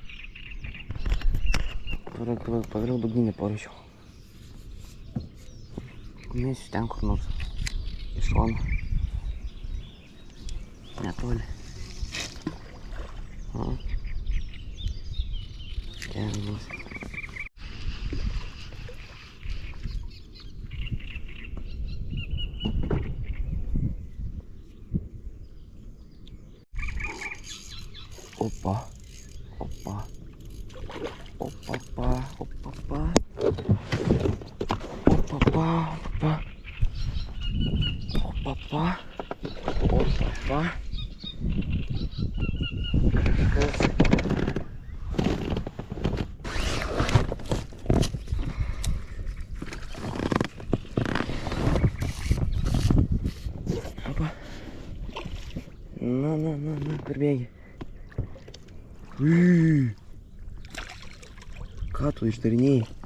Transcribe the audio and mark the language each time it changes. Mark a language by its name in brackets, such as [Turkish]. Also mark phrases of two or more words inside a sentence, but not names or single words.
[Lithuanian] Pagaliau dugninį parašiau. Mėsiu ten kur nors. Iš šono. Netoli. O. Kelias. Opa, opa, opa, opa, opa, opa, opa. Opapa. Opapa. Kažkas. Opa. Na, perbėgi. Ką tu išdarinėjai?